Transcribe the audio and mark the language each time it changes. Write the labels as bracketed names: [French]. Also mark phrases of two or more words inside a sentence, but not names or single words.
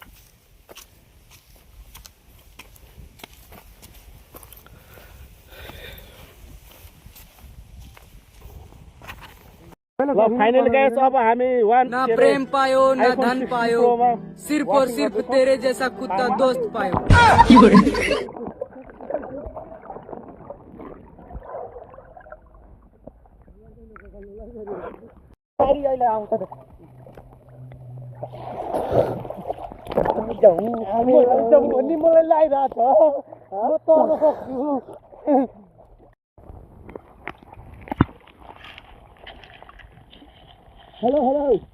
[Nepali] ल [English] final guys [Nepali] अब हामी [Hindi] ना प्रेम पायो ना धन पायो सिर्फ और सिर्फ तेरे जैसा कुत्ता दोस्त पायो [Nepali] मलाई लागिरहेको छ म तर्न सक्छु [English] hello hello